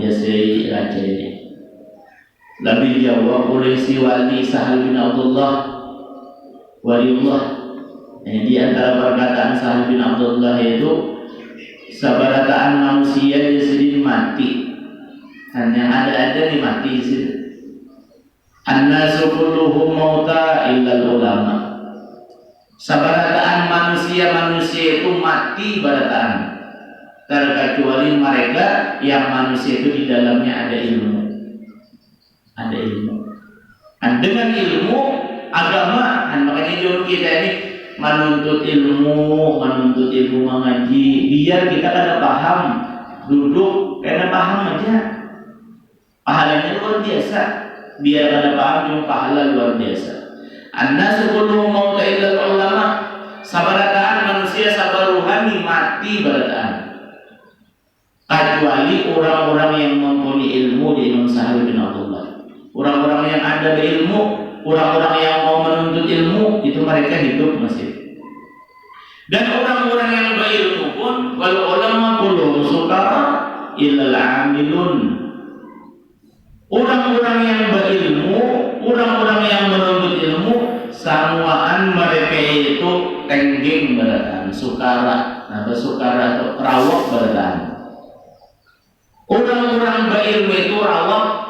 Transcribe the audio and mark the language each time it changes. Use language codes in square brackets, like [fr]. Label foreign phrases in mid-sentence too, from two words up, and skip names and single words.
[bjn] Jadi raja ini lalu dijawab oleh si wali Sahal bin Abdullah Waliullah. Di antara perkataan Sahal bin Abdullah itu sabarataan manusia dia sendiri mati, hanya ada di mati sini. [ar] الناس كلهم موتى إلا العلماء. [bjn] Sabarataan manusia itu mati barataan, terkecuali mereka yang manusia itu di dalamnya ada ilmu. Dan dengan ilmu agama, dan makanya jauh kita ini menuntut ilmu mengaji, biar kita kada paham, duduk karena paham aja, pahalanya luar biasa. Biar kada paham cuma pahala luar biasa. [ar] الناس كلهم موتى إلا علماء. [bjn] Sabarataan manusia sabar ruhani mati barataan, kecuali orang-orang yang mempunyai ilmu di Imam Sahal bin Abdullah. Orang-orang yang ada berilmu, orang-orang yang mau menuntut ilmu, itu mereka hidup masih. Dan orang-orang yang berilmu pun [ar] والعلماء كلهم سكارى إلا العاملون. [bjn] Orang-orang yang berilmu, orang-orang yang menuntut ilmu, samuaan mereka itu tengging barataan, sukara. Nah, sukara itu rawak barataan. Orang-orang berilmu itu rawak.